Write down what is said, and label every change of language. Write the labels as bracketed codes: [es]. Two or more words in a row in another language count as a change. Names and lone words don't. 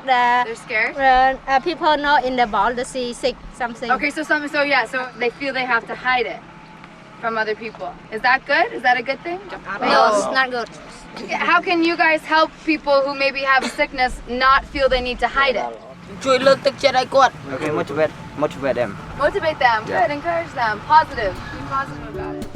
[en] They're scared? People know in the ball they see sick something. Okay, so they feel they have to hide it from other people. Is that good? Is that a good thing? No, it's not good. How can you guys help people who maybe have sickness not feel they need to hide it? [km] ជួយលើកទឹកចិត្តឲ្យគាត់ [en] Okay, motivate them. Motivate them. Good. Encourage them. Positive. Be positive about it.